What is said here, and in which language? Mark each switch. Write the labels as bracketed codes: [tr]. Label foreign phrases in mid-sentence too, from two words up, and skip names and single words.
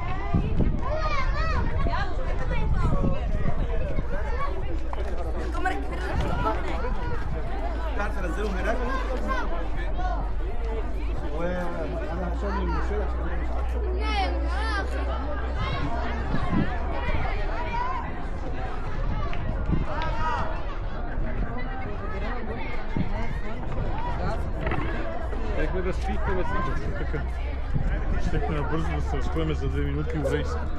[ar] تعرف انزلهم هناك وانا هشوف المشكله عشان انا مش عارف. [bg] Нека да свикнем всичко. Така. Щехме бързо да се разходим за 2 минути в рейс.